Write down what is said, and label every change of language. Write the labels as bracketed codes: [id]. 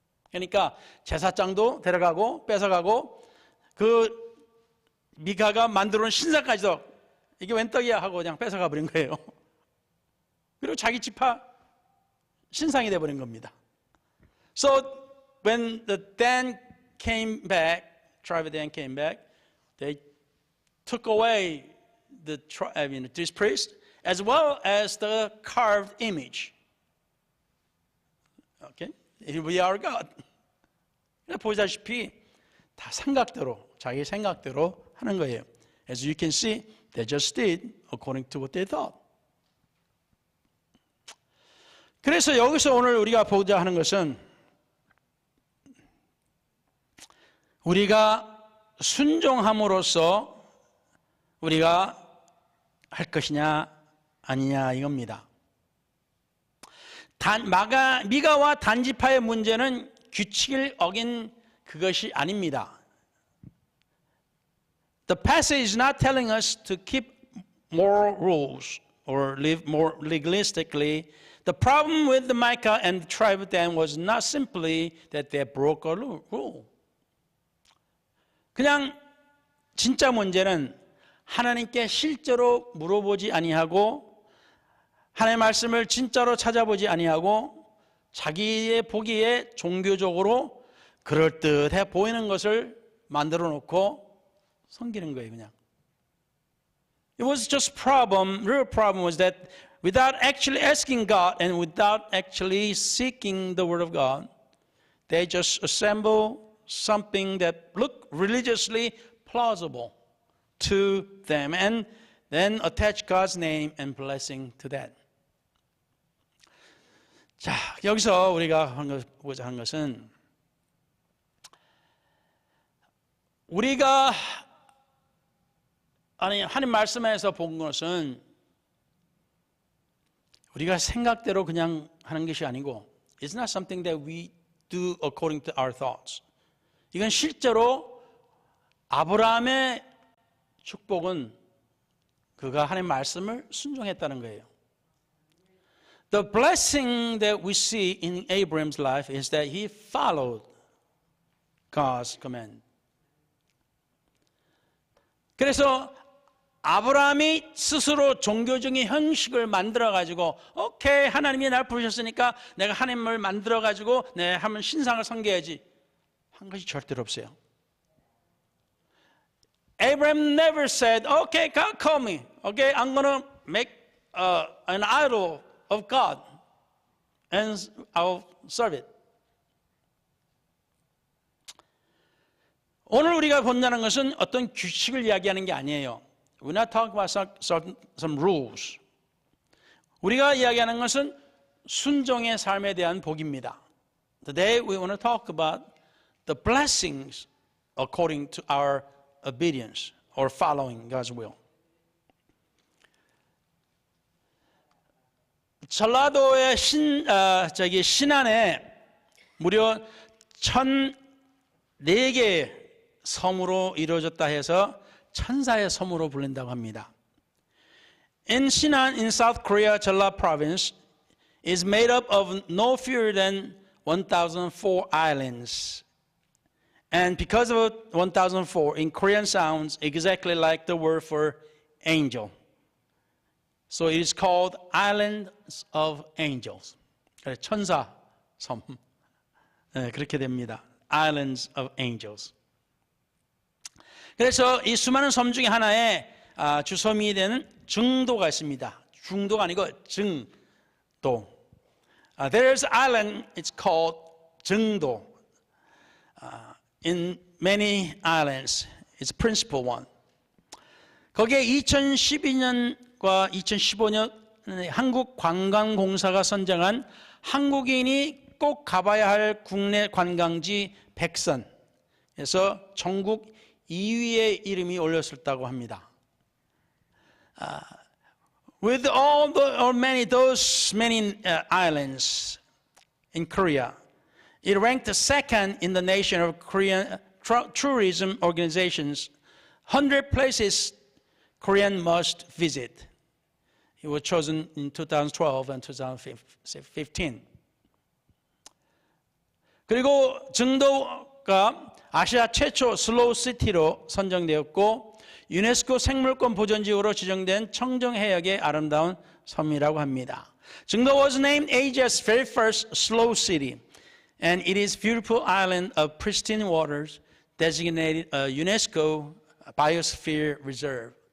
[ko] 그러니까 제사장도 데려가고 뺏어가고 그 미가가 만들어놓은 신상까지도 이게 웬 떡이야 하고 그냥 뺏어가 버린 거예요. 그리고 자기 지파 신상이 돼버린 겁니다. [en] So when the Dan came back, tribe of Dan came back, they took away this priest as well as the carved image. Okay, we are God. [ko] 보시다시피 다 생각대로 자기 생각대로 하는 거예요. [en] As you can see, they just did according to what they thought. [ko] 그래서 여기서 오늘 우리가 보고자 하는 것은 우리가 순종함으로써 우리가 할 것이냐 아니냐 이겁니다. 미가와 단지파의 문제는 규칙을 어긴 그것이 아닙니다. [en] The passage is not telling us to keep moral rules or live more legalistically. The problem with the Micah and the tribe of Dan was not simply that they broke a rule. [ko] 그냥 진짜 문제는 하나님께 실제로 물어보지 아니하고 하나님의 말씀을 진짜로 찾아보지 아니하고 자기의 보기에 종교적으로 그럴듯해 보이는 것을 만들어 놓고 섬기는 거예요, 그냥. [en] It was just real problem was that without actually asking God and without actually seeking the Word of God, they just assemble something that looked religiously plausible to them and then attach God's name and blessing to that. [ko] 자, 여기서 우리가 보고자 하는 것은 우리가 하나님 말씀에서 본 것은 우리가 생각대로 그냥 하는 것이 아니고 [en] It's not something that we do according to our thoughts. [ko] 이건 실제로 아브라함의 축복은 그가 하나님 말씀을 순종했다는 거예요. [en] The blessing that we see in Abraham's life is that he followed God's command. [ko] 그래서 아브라함이 스스로 종교적인 형식을 만들어가지고 오케이 하나님이 날 부르셨으니까 내가 하나님을 만들어가지고 내 한번 신상을 섬겨야지 한 것이 절대로 없어요. [en] Abraham never said, okay, God call me. Okay, I'm going to make an idol of God and I'll serve it. [ko] 오늘 우리가 본다는 것은 어떤 규칙을 이야기하는 게 아니에요. [en] We're not talking about some rules. [ko] 우리가 이야기하는 것은 순종의 삶에 대한 복입니다. [en] Today we want to talk about the blessings according to our obedience or following God's will. [ko] 전라도의 신안에 무려 1,004개의 섬으로 이루어졌다 해서 천사의 섬으로 불린다고 합니다. [en] In Sinan in South Korea, Jeolla province is made up of no fewer than 1,004 islands. And because of 1,004, in Korean sounds exactly like the word for angel. So it is called Islands of Angels. [ko] 천사 섬. 네, 그렇게 됩니다. [en] Islands of Angels. [ko] 그래서 이 수많은 섬 중에 하나에 주섬이 되는 증도가 있습니다. 중도가 아니고 증도. [en] There's island, it's called 증도. In many islands, it's principal one. [ko] 거기에 2012년과 2015년 한국관광공사가 선정한 한국인이 꼭 가봐야 할 국내 관광지 100선에서 전국 2위의 이름이 올렸었다고 합니다. [en] With all those many islands in Korea, it ranked second in the nation of Korean tourism organizations. 100 places Korean must visit. It was chosen in 2012 and 2015. [ko] 그리고 증도가 아시아 최초 슬로우 시티로 선정되었고 유네스코 생물권 보전지구로 지정된 청정해역의 아름다운 섬이라고 합니다. [en] 증도 was named Asia's very first slow city, and it is beautiful island of pristine waters designated a UNESCO Biosphere Reserve.